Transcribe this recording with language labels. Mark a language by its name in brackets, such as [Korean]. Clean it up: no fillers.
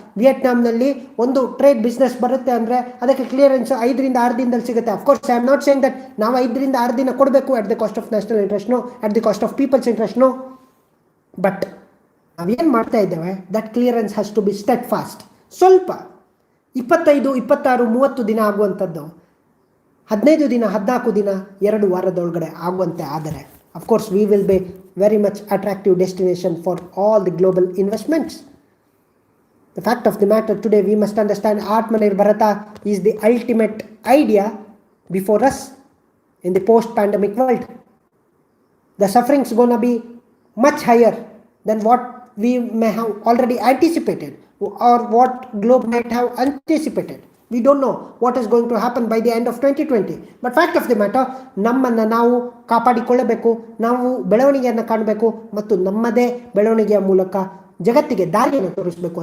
[Kannada] ವಿಯೆಟ್ನಾಂನಲ್ಲಿ ಒಂದು trade business ಬರುತ್ತೆ ಅಂದರೆ ಅದಕ್ಕೆ ಕ್ಲಿಯರೆನ್ಸ್ 5 to 6 ದಿನದಲ್ಲಿ ಸಿಗುತ್ತೆ. [English] of course I am not saying that [Kannada] ನಾವು 5 to 6 ದಿನ ಕೊಡಬೇಕು [English] At the cost of national interest, no, at the cost of people's interest, no. But [Kannada] ನಾವೇನು ಮಾಡ್ತಾ ಇದ್ದೇವೆ, [English] That clearance has to be steadfast. [Kannada] ಸ್ವಲ್ಪ 25, 26, 30 ದಿನ ಆಗುವಂಥದ್ದು 15 ದಿನ, 14 ದಿನ, 2 ವಾರದೊಳಗಡೆ ಆಗುವಂತೆ ಆದರೆ, [English] of course we will be very much attractive destination for all the global investments. The fact of the matter today, we must understand Atmanirbharata is the ultimate idea before us in the post pandemic world. The suffering is going to be much higher than what we may have already anticipated or what globe might have anticipated. We don't know what is going to happen by the end of 2020. But fact of the matter, [Kannada] ನಮ್ಮನ್ನು ನಾವು ಕಾಪಾಡಿಕೊಳ್ಳಬೇಕು, ನಾವು ಬೆಳವಣಿಗೆಯನ್ನು ಕಾಣಬೇಕು ಮತ್ತು ನಮ್ಮದೇ ಬೆಳವಣಿಗೆಯ ಮೂಲಕ ಜಗತ್ತಿಗೆ ದಾರಿಯನ್ನು ತೋರಿಸಬೇಕು.